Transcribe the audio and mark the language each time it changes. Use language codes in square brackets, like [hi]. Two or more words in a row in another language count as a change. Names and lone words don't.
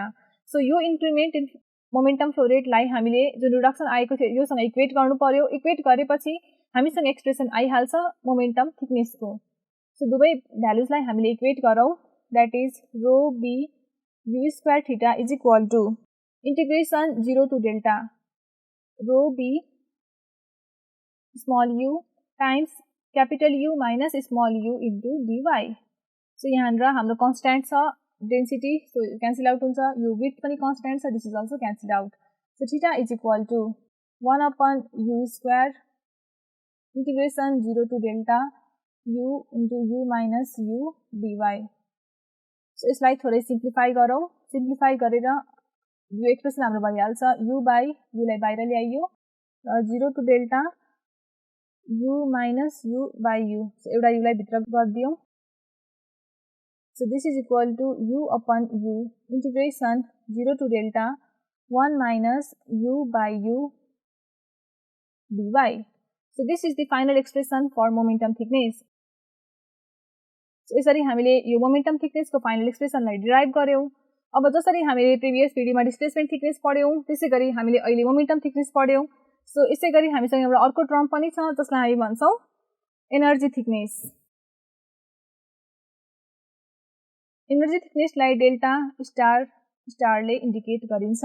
[ne] सो यो [en] increment in momentum flow [ne] रेटलाई हामीले जुन रिडक्सन आएको थियो योसँग इक्वेट गर्नु पर्यो। इक्वेट गरेपछि हामीसँग एक्सप्रेसन आइहाल्छ [en] momentum thicknessको। [ne] सो दुवै भ्यालुजलाई हामीले इक्वेट गरौँ, [en] that is rho b u square theta is equal to integration 0 to delta rho b small u times capital U minus small u into dy. [ne] So यहाँ हाम्रो constant छ [en] density, so cancel out [ne] हुन्छ, u width पनि constant छ, [en] this is also cancelled out. So theta is equal to 1 upon u square integration 0 to delta u into u minus u dy. [ne] So यसलाई थोरै सिम्प्लिफाई गरौँ, सिम्प्लिफाई गरेर यो एक्सप्रेसन हाम्रो भइहाल्छ [en] u by u [ne] लाई बाहिर ल्याइयो र [en] 0 to delta u minus u by u. [ne] So एउटा u लाई भित्र गरिदियौँ. [en] So this is equal to u upon u integration 0 to delta 1 minus u by u dy. So this is the final expression for momentum thickness. [ne] So यसरी हामीले यो [en] momentum thickness [ne] को [en] final expression [ne] लाई derive गर्यौं. अब जसरी हामीले [en] previous videoमा displacement thickness [ne] पढ्यौं त्यसैगरी हामीले अहिले [en] momentum thickness [ne] पढ्यौं. सो यसैगरी हामीसँग एउटा अर्को टर्म पनि छ जसलाई हामी भन्छौं [en] energy thickness. energy thicknessलाई delta star starले [ne] इन्डिकेट गरिन्छ.